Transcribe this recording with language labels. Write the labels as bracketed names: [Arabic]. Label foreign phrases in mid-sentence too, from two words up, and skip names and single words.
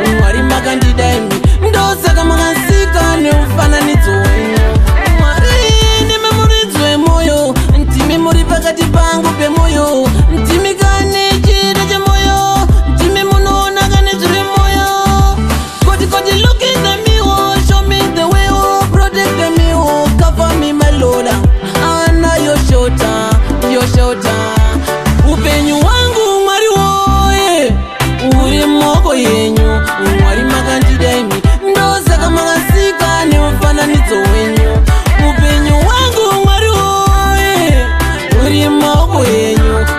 [Shona] Mwari, makandida imi. Ndosaka makasika nemufananidzo wenyu. Mwari, ndimi muridzi wemwoyo. Ndimi muri pakati pangu pemwoyo. Ndimi kane chiro chemwoyo. Ndimi munoona kane zviri mwoyo. Koti, koti, [English] look at me, oh, show me the way, oh, protect me, oh, cover me, my Lord. Ana, your shelter, your shelter. [Shona] Upenyu wangu, Mwari woye, uri mumaoko yenyu. Mwari, makandida imi, ndosaka makasika nemufananidzo wenyu. Upenyu wangu, Mwari woye, uri maoko enyu.